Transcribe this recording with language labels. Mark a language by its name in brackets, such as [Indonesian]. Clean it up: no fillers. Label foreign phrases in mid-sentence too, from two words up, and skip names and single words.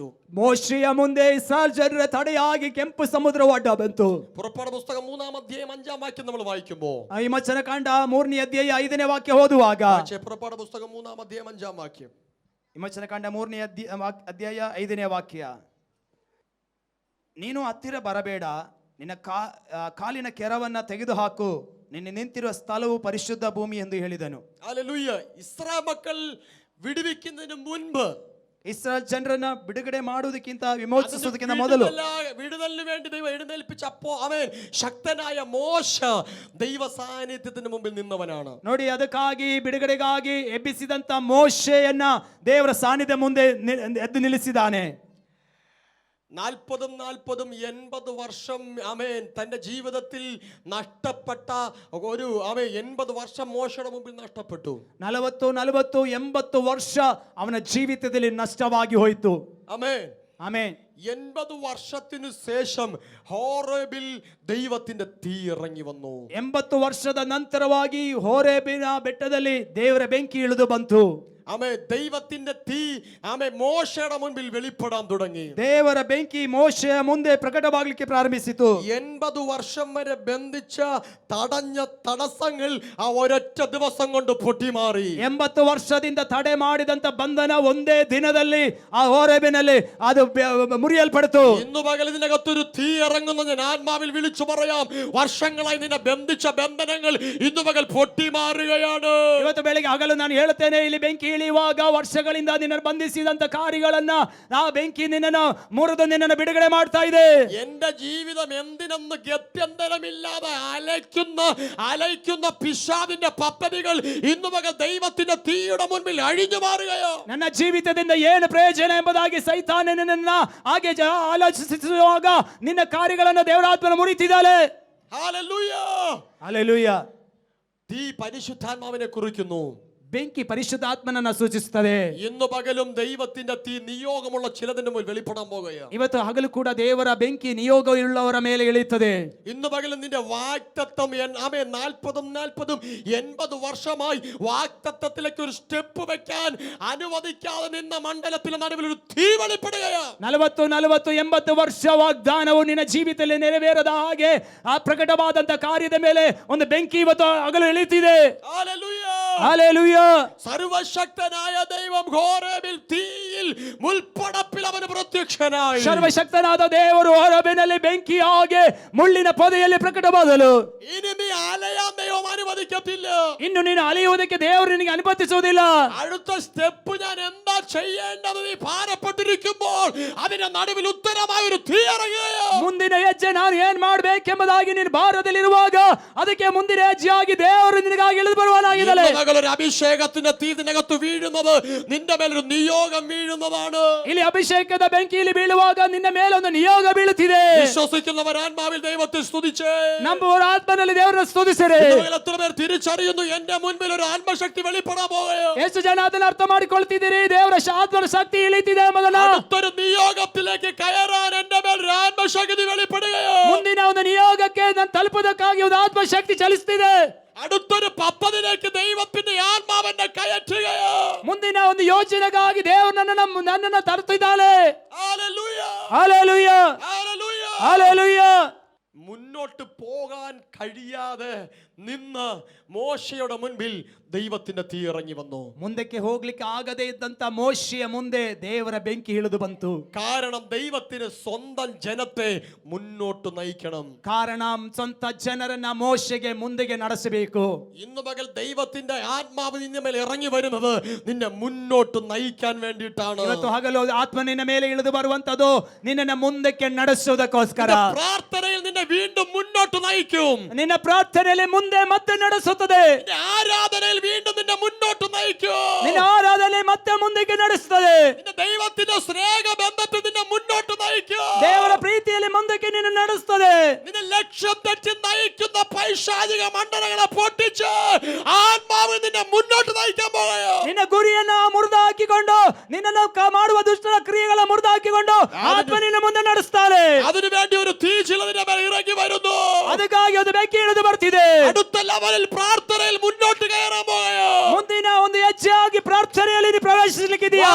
[Kannada] ಮೋಶೆಯ ಮುಂದೆ ಇಸ್ರಾಯೇಲ್ ಜನರ ತಡೆಯಾಗಿ ಕೆಂಪು ಸಮುದ್ರ ಅಡ್ಡ ಬಂತು. [Malayalam] പുറപ്പാട് പുസ്തകം 3-ാം അധ്യായം 5-ാം വാക്യം നമ്മൾ വായിക്കുമ്പോ, [Kannada] ವಿಮೋಚನ ಕಾಂಡ 3ನೇ ಅಧ್ಯಾಯ 5ನೇ ವಾಕ್ಯ ಓದುವಾಗ, [Malayalam] പുറപ്പാട് പുസ്തകം 3-ാം അധ്യായം 5-ാം വാക്യം, [Kannada] ವಿಮೋಚನ ಕಾಂಡ 3ನೇ ಅಧ್ಯಾಯ 5ನೇ ವಾಕ್ಯ, ನೀನು ಹತ್ತಿರ ಬರಬೇಡ, ನಿನ್ನ ಕಾಲಿನ ಕೆರವನ್ನ ತೆಗೆದುಹಾಕು, ನಿನ್ನ ನಿಂತಿರುವ ಸ್ಥಳವು ಪರಿಶುದ್ಧ ಭೂಮಿ ಎಂದು ಹೇಳಿದನು. [Malayalam] ഹല്ലേലൂയ. ഇസ്രായേൽ മക്കൾ വിടുവിക്കുന്നതിന് മുൻപ്, [Kannada] ಇಸ್ರಾಯೇಲ್ ಜನರನ್ನ ಬಿಡುಗಡೆ ಮಾಡುವುದಕ್ಕಿಂತ ವಿಮೋಚಿಸುವುದಕ್ಕಿಂತ ಮೊದಲು [Malayalam] വിടുതലിന് വേണ്ടി ദൈവം എഴുന്നേൽപ്പിച്ചപ്പോ അവൻ ശക്തനായ മോശ ദൈവ സാന്നിധ്യത്തിന് മുമ്പിൽ നിന്നവനാണ്. [Kannada] ನೋಡಿ, ಅದಕ್ಕಾಗಿ ಬಿಡುಗಡೆಗಾಗಿ ಎಬ್ಬಿಸಿದಂತ ಮೋಶೆಯನ್ನ ದೇವರ ಸಾನ್ನಿಧ್ಯ ಮುಂದೆ ಎದ್ದು ನಿಲ್ಲಿಸಿದ್ದಾನೆ. [Malayalam] 40 വർഷം ആമേൻ തന്റെ ജീവിതത്തിൽ നഷ്ടപ്പെട്ട ഒരു 80 വർഷം മോശയുടെ മുമ്പിൽ നഷ്ടപ്പെട്ടു. [Kannada] 40 80 ವರ್ಷ ಅವನ ಜೀವಿತದಲ್ಲಿ ನಷ್ಟವಾಗಿ ಹೋಯಿತು. [Malayalam] ആമേൻ [Kannada] ಆಮೆನ್. [Malayalam] 80 വർഷത്തിനു ശേഷം ഹോറേബിൽ ദൈവത്തിന്റെ തീ ഇറങ്ങി വന്നു. [Kannada] 80 ವರ್ಷದ ನಂತರವಾಗಿ ಹೋರೇಬಿನ ಬೆಟ್ಟದಲ್ಲಿ ದೇವರ ಬೆಂಕಿ ಇಳಿದು ಬಂತು. [Malayalam] ആമേൻ. ദൈവത്തിന്റെ തീ ആമേൻ മോശയുടെ മുൻപിൽ വെളിപ്പെടാൻ തുടങ്ങി. [Kannada] ದೇವರ ಬೆಂಕಿ ಮೋಶೆಯ ಮುಂದೆ ಪ್ರಕಟವಾಗಲಿಕ್ಕೆ ಪ್ರಾರಂಭಿಸಿತು. [Malayalam] 80 വർഷം വരെ ബന്ധിച്ച തടഞ്ഞ തടസ്സങ്ങൾ ആ ഒരൊറ്റ ദിവസം കൊണ്ട് പൊട്ടിമാറി. [Kannada] 80 ವರ್ಷದಿಂದ ತಡೆ ಮಾಡಿದಂತ ಬಂಧನ ಒಂದೇ ದಿನದಲ್ಲಿ ಆ ಹೋರೇಬಿನಲ್ಲಿ ಅದು ಮುರಿಯಲ್ಪಡಿತು. [Malayalam] ഇന്നു പകൽ ഇതിനകത്തൊരു തീ ഇറങ്ങുന്ന ഞാൻ ആത്മാവിൽ വിളിച്ചു പറയാം. വർഷങ്ങളായി നിന്നെ ബന്ധിച്ച ബന്ധനങ്ങൾ ഇന്നു പകൽ പൊട്ടിമാറുകയാണ്. [Kannada] ಇವತ್ತು ಬೆಳಿಗ್ಗೆ ಹಗಲು ನಾನು ಹೇಳುತ್ತೇನೆ, ಇಲ್ಲಿ ಬೆಂಕಿ ಇಳಿಯುವಾಗ ವರ್ಷಗಳಿಂದ ನಿನ್ನನ್ನು ಬಂಧಿಸಿದಂತ ಕಾರ್ಯಗಳನ್ನ ಆ ಬೆಂಕಿ ನಿನ್ನನ್ನು ಮುರಿದು ನಿನ್ನನ್ನು ಬಿಡುಗಡೆ ಮಾಡ್ತಾ ಇದೆ. [Malayalam] എന്റെ ജീവിതം എന്തിനെന്ന് ഗത്യന്തരമില്ലാതെ അലയ്ക്കുന്ന പിശാചിന്റെ പദ്ധതികൾ ഇന്നു പകൽ ദൈവത്തിന്റെ തീയുടെ മുൻപിൽ അഴിഞ്ഞു മാറുകയോ. [Kannada] ನನ್ನ ಜೀವಿತದಿಂದ ಏನು ಪ್ರಯೋಜನ ಎಂಬುದಾಗಿ ಸೈತಾನನನ್ನ ಹಾಗೆ ಆಲೋಚಿಸುವಾಗ ನಿನ್ನ ಕಾರ್ಯಗಳನ್ನು ದೇವರಾತ್ಮನ ಮುರಿತಿದ್ದಾಳೆ. [Malayalam] ഹല്ലേലൂയ. [Kannada] ಹಲ್ಲೆಲೂಯಾ. [Malayalam] തീ പരിശുദ്ധാത്മാവിനെ കുറിക്കുന്നു. [Kannada] ಬೆಂಕಿ ಪರಿಶುದ್ಧಾತ್ಮನನ್ನ ಸೂಚಿಸುತ್ತದೆ. [Malayalam] ഇന്നു പകലും ദൈവത്തിന്റെ തീ നിയോഗമുള്ള ചിലതിന്റെ മുന്നിൽ വെളിപ്പെടാൻ പോകുകയാണ്. [Kannada] ಇವತ್ತು ಹಗಲು ಕೂಡ ದೇವರ ಬೆಂಕಿ ನಿಯೋಗವುಳ್ಳವರ ಮೇಲೆ ಇಳಿಯುತ್ತದೆ. [Malayalam] ഇന്നു പകലും നിന്റെ വാഗ്ദത്തം 40 80 വർഷമായി വാഗ്ദത്തത്തിലേക്ക് ഒരു സ്റ്റെപ്പ് വെക്കാൻ അനുവദിക്കാതെ നിന്ന മണ്ഡലത്തിന്റെ നടുവിൽ ഒരു തീ വെളിപ്പെടുകയാണ്. [Kannada] 40 80 ವರ್ಷ ವಾಗ್ದಾನವು ನಿನ್ನ ಜೀವಿತದಲ್ಲಿ ನೆರವೇರದ ಹಾಗೆ ಆ ಪ್ರಕಟವಾದಂತ ಕಾರ್ಯದ ಮೇಲೆ ಒಂದು ಬೆಂಕಿ ಇವತ್ತು ಹಗಲು ಇಳಿಯುತ್ತಿದೆ. [Malayalam] ഹല്ലേലൂയ. ഹല്ലേലൂയ. സർവശക്തനായ ദൈവം ഹോരേബിൽ തീയിൽ മുൾപ്പടപ്പിൽ അവന് പ്രത്യക്ഷനായി. [Kannada] ಸರ್ವಶಕ್ತನಾದ ದೇವರು ಹೊರಬಿನಲ್ಲಿ ಬೆಂಕಿ ಹಾಗೆ ಮುಳ್ಳಿನ ಪೊದೆಯಲ್ಲಿ ಪ್ರಕಟವಾದನು. [Malayalam] ഇനി നീ അലയാൻ ദൈവം അനുവദിക്കത്തില്ല. [Kannada] ಇನ್ನು ನೀನು ಅಲೆಯುವುದಕ್ಕೆ ದೇವರು ನಿನಗೆ ಅನುಮತಿಸುವುದಿಲ್ಲ. [Malayalam] അടുത്ത സ്റ്റെപ്പ് ഞാൻ എന്താ ചെയ്യേണ്ടത് നീ ഭാരപ്പെട്ടിരിക്കുമ്പോൾ അതിന്റെ നടുവിൽ ഉത്തരമായ ഒരു തീ ഇറങ്ങുകയോ. [Kannada] ಮುಂದಿನ ಹೆಜ್ಜೆ ನಾನು ಏನ್ ಮಾಡ್ಬೇಕೆಂಬುದಾಗಿ ನೀನು ಭಾರದಲ್ಲಿರುವಾಗ ಅದಕ್ಕೆ ಮುಂದಿನ ಹೆಜ್ಜೆಯಾಗಿ ದೇವರು ನಿನಗಾಗಿ ಇಳಿದು ಬರುವನಾಗಿದ್ದಾನೆ. [Malayalam] ഒരു അഭിഷേകത്തിന്റെ തീ നിനകത്ത് വീഴുന്നത് നിന്റെ മേലൊരു നിയോഗം വീഴുന്നതാണ്. [Kannada] ಇಲ್ಲಿ ಅಭಿಷೇಕದ ಬೆಂಕಿಯಲ್ಲಿ ಬೀಳುವಾಗ ನಿನ್ನ ಮೇಲೆ ಒಂದು ನಿಯೋಗ ಬೀಳುತ್ತಿದೆ. [Malayalam] വിശ്വസിക്കുന്നവർ ആത്മാവിൽ ദൈവത്തെ സ്തുതിച്ചേ. [Kannada] ನಂಬುವರ ಆತ್ಮನಲ್ಲಿ ದೇವರನ್ನು ಸ್ತುತಿಸಿರಿ. [Malayalam] എത്ര പേർ തിരിച്ചറിയുന്നു എന്റെ മുൻപിൽ ഒരു ആത്മശക്തി വെളിപ്പെടാൻ പോകുകയോ. [Kannada] ಎಷ್ಟು ಜನ ಅದನ್ನ ಅರ್ಥ ಮಾಡಿಕೊಳ್ತಿದ್ದೀರಿ? ದೇವರ ಆತ್ಮನ ಶಕ್ತಿ ಇಳಿತಿದೆ ಎಂಬುದನ್ನ. [Malayalam] അടുത്തൊരു നിയോഗത്തിലേക്ക് കയറാൻ എന്റെ മേൽ ഒരു ആത്മശക്തി വെളിപ്പെടുകയോ. [Kannada] ಮುಂದಿನ ಒಂದು ನಿಯೋಗಕ್ಕೆ ನಾನು ತಲುಪುವುದಕ್ಕಾಗಿ ಒಂದು ಆತ್ಮಶಕ್ತಿ ಚಲಿಸುತ್ತಿದೆ. [Malayalam] അടുത്തൊരു പദ്ധതിയിലേക്ക് ദൈവത്തിന്റെ ആത്മാവെന്നെ കയറ്റുകയോ. [Kannada] ಮುಂದಿನ ಒಂದು ಯೋಜನೆಗಾಗಿ ದೇವರು ನನ್ನನ್ನು ತರುತ್ತಿದ್ದಾನೆ. [Malayalam] ഹല്ലേലൂയ. [Kannada] ಹಲ್ಲೆಲೂಯಾ. [Malayalam] ഹല്ലേലൂയ. [Kannada] ಹಲ್ಲೆಲೂಯಾ. [Malayalam] മുന്നോട്ട് പോകാൻ കഴിയാതെ നിന്ന് മോശയുടെ മുൻപിൽ ദൈവത്തിന്റെ തീ ഇറങ്ങി വന്നു. [Kannada] ಮುಂದಕ್ಕೆ ಹೋಗ್ಲಿಕ್ಕೆ ಆಗದೇ ಇದ್ದಂತ ಮೋಶೆಯ ಮುಂದೆ ದೇವರ ಬೆಂಕಿ ಇಳಿದು ಬಂತು. [Malayalam] കാരണം ദൈവത്തിന് സ്വന്തം ജനത്തെ മുന്നോട്ട് നയിക്കണം. [Kannada] ಕಾರಣ ಸ್ವಂತ ಜನರನ್ನ ಮೋಶೆಗೆ ಮುಂದೆಗೆ ನಡೆಸಬೇಕು. [Malayalam] ഇന്ന് പകൽ ദൈവത്തിന്റെ ആത്മാവ് നിന്റെ മേൽ ഇറങ്ങി വരുന്നത് നിന്നെ മുന്നോട്ട് നയിക്കാൻ വേണ്ടിയിട്ടാണ്. [Kannada] ಇವತ್ತು ಹಗಲು ಆತ್ಮ ನಿನ್ನ ಮೇಲೆ ಇಳಿದು ಬರುವಂತದ್ದು ನಿನ್ನನ್ನ ಮುಂದಕ್ಕೆ ನಡೆಸುವುದಕ್ಕೋಸ್ಕರ. [Malayalam] പ്രാർത്ഥനയിൽ നിന്നെ വീണ്ടും മുന്നോട്ട് നയിക്കും. [Kannada] ನಿನ್ನ ಪ್ರಾರ್ಥನೆಯಲ್ಲಿ ಮುಂದೆ ಮತ್ತೆ ನಡೆಸುತ್ತದೆ. [Malayalam] നിന്റെ ആരാധനയിൽ വീണ്ടും നിന്നെ മുന്നോട്ട് നയിക്കും. [Kannada] ನಿನ್ನ ಆರಾಧನೆ ಮತ್ತೆ ಮುಂದಕ್ಕೆ ನಡೆಸುತ್ತದೆ. [Malayalam] നിന്റെ ദൈവത്തിന്റെ സ്നേഹ ബന്ധത്തിൽ നിന്നെ മുന്നോട്ട് നയിക്കും. [Kannada] ದೇವರ ಪ್ರೀತಿಯಲ್ಲಿ ಮುಂದಕ್ಕೆ ನಿನ್ನ ನಡೆಸುತ್ತದೆ. [Malayalam] നിന്നെ ലക്ഷ്യം തെറ്റി നയിക്കുന്ന പൈശാചിക മണ്ഡലങ്ങളെ പൊട്ടിച്ച് ആത്മാവ് നിന്നെ മുന്നോട്ട് നയിക്കാൻ പോകുകയോ. [Kannada] ನಿನ್ನ ಗುರಿಯನ್ನ ಮುರಿದು ಹಾಕಿಕೊಂಡು ನಿನ್ನನ್ನು ಮಾಡುವ ದುಷ್ಟರ ಕ್ರಿಯೆಗಳ ಮುರಿದು ಹಾಕಿಕೊಂಡು ಆತ್ಮ ನಿನ್ನ ಮುಂದೆ ನಡೆಸ್ತಾನೆ. [Malayalam] അതിനുവേണ്ടി ഒരു തീ ചിലതിന്റെ മേൽ ഇറങ്ങി വരുന്നു. [Kannada] ಅದಕ್ಕಾಗಿ ಅದು ಬೆಂಕಿ ಇಳಿದು ಬರ್ತಿದೆ. [Malayalam] അടുത്ത ലെവലിൽ പ്രാർത്ഥനയിൽ മുന്നോട്ട് കയറാൻ പോകുകയോ. [Kannada] ಮುಂದಿನ ಒಂದು ಹೆಜ್ಜೆಯಾಗಿ ಪ್ರಾರ್ಥನೆಯಲ್ಲಿ ನೀನು ಪ್ರವೇಶಿಸಲಿಕ್ಕಿದೆಯಾ.